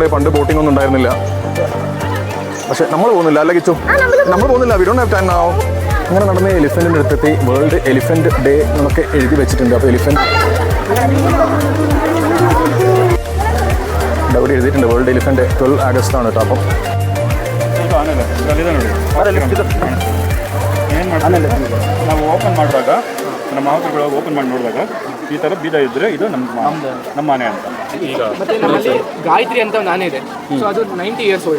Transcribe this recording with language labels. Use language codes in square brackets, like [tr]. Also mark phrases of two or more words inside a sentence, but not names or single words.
[ml] പണ്ട് ബോട്ടിംഗ് ഒന്നും ഉണ്ടായിരുന്നില്ല. പക്ഷെ നമ്മൾ പോകുന്നില്ല. അല്ല കിച്ചു, നമ്മൾ പോകുന്നില്ല. [en] we don't have time now. [ml] അങ്ങനെ നടന്ന എലിഫൻറ്റിൻ്റെ അടുത്തെത്തി. വേൾഡ് എലിഫൻറ്റ് ഡേ എന്നൊക്കെ എഴുതി വെച്ചിട്ടുണ്ട്. അപ്പോൾ എലിഫൻറ്റ് ഇവിടെ എഴുതിയിട്ടുണ്ട്. വേൾഡ് എലിഫൻറ്റ് 12 August ആണ് കേട്ടോ. അപ്പം [kn] ನಾವು ಓಪನ್ ಮಾಡುವಾಗ ನಮ್ಮ ಮಾವುತರುಗಳು ಓಪನ್ ಮಾಡಿ ನೋಡಿದಾಗ ಈ ಥರ ಬೀಜ ಇದ್ದರೆ ಇದು ನಮ್ಮ ಮನೆ ಅಂತ. ಮತ್ತೆ ನಮ್ಮಲ್ಲಿ ಗಾಯತ್ರಿ ಅಂತ ಒಂದು ಆನೆ ಇದೆ. [en] ಸೊ ಅದು 90 years old.